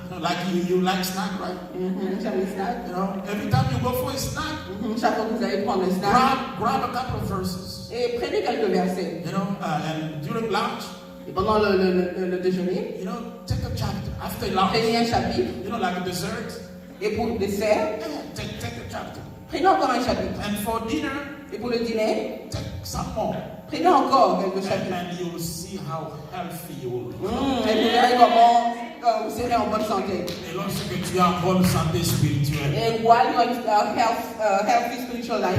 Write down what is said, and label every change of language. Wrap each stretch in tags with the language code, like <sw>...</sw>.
<en>Like you like snack, right?</en> <fr>J'aime les snacks.</fr> <en>Every time you go for a snack,</en> <fr>Chaque fois que vous allez prendre le snack.</fr> <en>grab a couple of verses.</en> <fr>Et prenez quelques versets.</fr> <en>And during lunch,</en> <fr>Et pendant le déjeuner,</fr> <en>take a chapter after lunch.</en> <fr>prenez un chapitre.</fr> <en>Like a dessert.</en> <fr>Et pour le dessert,</fr> <en>Take a chapter.</en> <fr>prenez encore un chapitre.</fr> <en>And for dinner,</en> <fr>Et pour le dîner,</fr> <en>take some more.</en> <fr>prenez encore quelques chapitres.</fr> <en>And you will see how healthy you will be.</en> <fr>Et vous verrez comment vous serez en bonne santé. Et lorsque tu es en bonne santé spirituelle,</fr> <en>And while you're in healthy spiritual life,</en>